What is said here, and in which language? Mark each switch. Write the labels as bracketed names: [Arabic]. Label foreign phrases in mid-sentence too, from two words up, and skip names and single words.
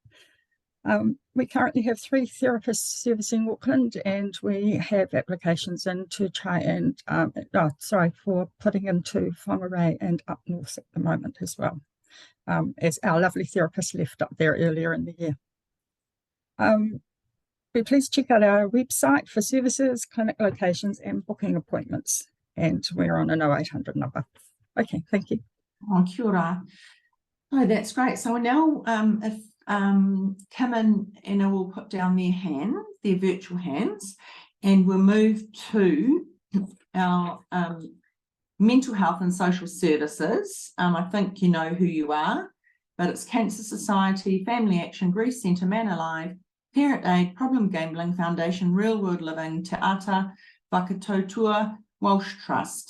[English] We currently have 3 therapists servicing Auckland, and we have applications in to try and, for putting into Whangarei and up north at the moment as well, as our lovely therapist left up there earlier in the year. Please check out our website for services, clinic locations and booking appointments. And we're on an 0800 number. Okay, thank you. [Māori] Oh, kia ora. [English] Oh, that's great. So now if Kim and Anna will put down their hands, their virtual hands, and we'll move to our mental health and social services. I think you know who you are, but it's Cancer Society, Family Action, Grief Centre, Man Alive, Parent Aid, Problem Gambling Foundation, Real World Living, Te Ata, Whakatautua, Walsh Trust.